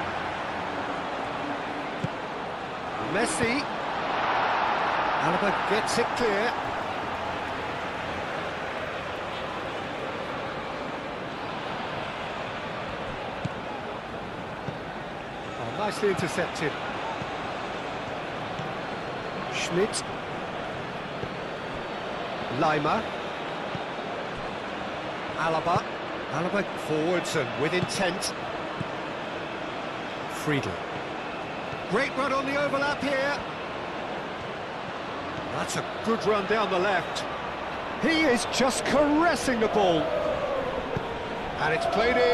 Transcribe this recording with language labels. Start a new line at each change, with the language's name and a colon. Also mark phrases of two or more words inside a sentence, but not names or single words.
English: Messi. Alaba gets it clear. Oh, nicely intercepted. Schmidt. Lima. Alaba. Alaba forwards and with intent. Friedel. Great run on the overlap here. That's a good run down the left. He is just caressing the ball. And it's played in.